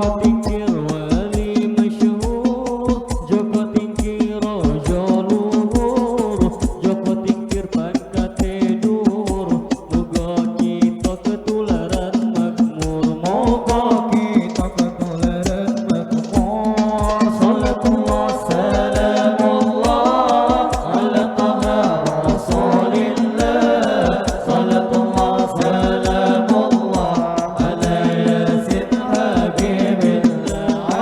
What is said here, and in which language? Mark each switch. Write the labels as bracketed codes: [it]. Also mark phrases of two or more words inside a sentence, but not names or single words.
[jv] tingkir wali masyhur, Joko tingkir rojo luhur, Joko tingkir pangkate dur, muga kita ketularan makmur, muga kita ketularan makmur. [ar] صلاة الله سلام الله على طه رسول الله صلاة الله سلام الله على يس حبيب الله.